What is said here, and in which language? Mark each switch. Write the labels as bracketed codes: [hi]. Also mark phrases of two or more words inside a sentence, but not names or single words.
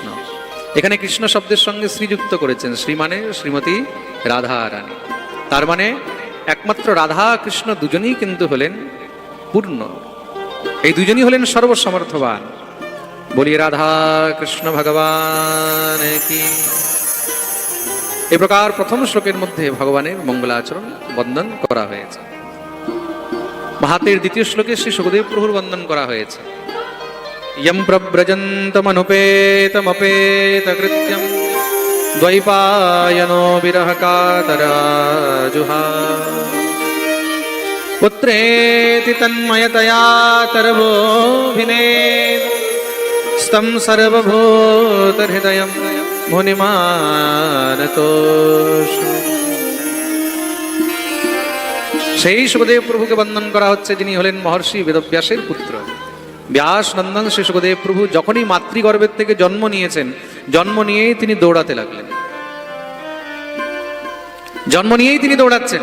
[bn] এখানে কৃষ্ণ শব্দের সঙ্গে শ্রীযুক্ত করেছেন। শ্রী মানে শ্রীমতী রাধা রানী, তার মানে একমাত্র রাধা কৃষ্ণ দুজনেই কিন্তু হলেন পূর্ণ, এই দুজনই হলেন সর্বসমর্থবান। বলি রাধা কৃষ্ণ ভগবান কি। এ প্রকার প্রথম শ্লোকের মধ্যে ভগবানের মঙ্গলাচরণ বন্দন করা হয়েছে। মাহাতের দ্বিতীয় শ্লোকে শ্রী সুখদেব প্রভুর বন্দন করা হয়েছে। [sa] यं प्रव्रजन्तमनुपेतमपेतकृत्यं द्वैपायनो विरहकातराजुहाव पुत्रेति तन्मयतया तरवोऽभिनेद स्तं सर्वभूतहृदयं मुनिमानतोषु। [bn] সেই সুখদেব প্রভুকে বন্দন করা হচ্ছে, যিনি হলেন মহর্ষি বেদব্যাসের পুত্র। ব্যাস নন্দন শ্রী সুখদেব প্রভু যখনই মাতৃগর্ভের থেকে জন্ম নিয়েছেন, জন্ম নিয়েই তিনি দৌড়াতে লাগলেন, জন্ম নিয়েই তিনি দৌড়াচ্ছেন।